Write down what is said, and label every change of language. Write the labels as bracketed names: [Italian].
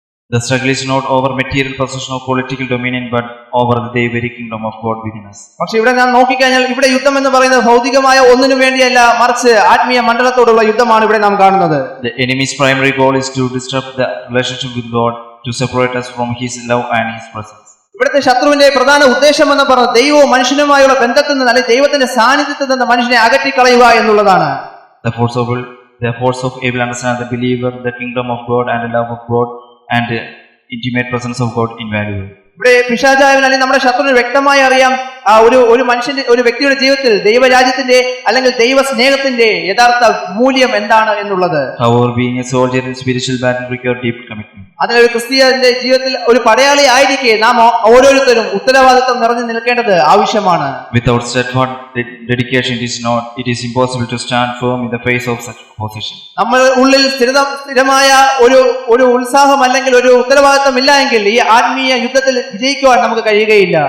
[English] The struggle is not over material possession or political dominion but over the very kingdom of God within us. [Malayalam] പക്ഷേ ഇവിടെ ഞാൻ നോക്കിക്കഴിഞ്ഞാൽ ഇവിടെ യുദ്ധം എന്ന് പറയുന്നത് ഭൗതികമായ ഒന്നിനു വേണ്ടിയല്ല, മറിച്ച് ആത്മീയ മണ്ഡലത്തോടുള്ള യുദ്ധമാണ് ഇവിടെ നാം കാണുന്നത്. [English] The enemy's primary goal is to disrupt the relationship with God, to separate us from His love and His presence. [Malayalam] ഇവിടുത്തെ ശത്രുവിന്റെ പ്രധാന ഉദ്ദേശം എന്ന് പറഞ്ഞത് ദൈവവും മനുഷ്യനുമായുള്ള ബന്ധത്തിൽ നിന്ന് അല്ലെങ്കിൽ ദൈവത്തിന്റെ സാന്നിധ്യത്തിൽ നിന്ന് മനുഷ്യനെ അകറ്റിക്കളയുക എന്നുള്ളതാണ്. [English] The force of evil understand the believer, the kingdom of God and the love of God and the intimate presence of God invaluable. [Malayalam] ഇവിടെ പിശാചായവൻ അല്ലെങ്കിൽ നമ്മുടെ ശത്രുവിന് വ്യക്തമായി അറിയാം ഒരു വ്യക്തിയുടെ ജീവിതത്തിൽ ദൈവരാജ്യത്തിന്റെ അല്ലെങ്കിൽ ദൈവ സ്നേഹത്തിന്റെ യഥാർത്ഥ മൂല്യം എന്താണ് എന്നുള്ളത്. [English] However, being a soldier in spiritual battle requires deep commitment. [Malayalam] അതിനൊരു ക്രിസ്തീയന്റെ ജീവിതത്തിൽ ഒരു പടയാളി ആയിരിക്കെ നാം ഓരോരുത്തരും ഉത്തരവാദിത്വം നിറഞ്ഞു നിൽക്കേണ്ടത് ആവശ്യമാണ്. [English] Without steadfast dedication, it is impossible to stand firm in the face of such opposition. [Malayalam] നമ്മൾ ഉള്ളിൽ സ്ഥിരമായ ഒരു ഉത്സാഹം അല്ലെങ്കിൽ ഒരു ഉത്തരവാദിത്വം ഇല്ല എങ്കിൽ ഈ ആത്മീയ യുദ്ധത്തിൽ വിജയിക്കുവാൻ നമുക്ക് കഴിയുകയില്ല.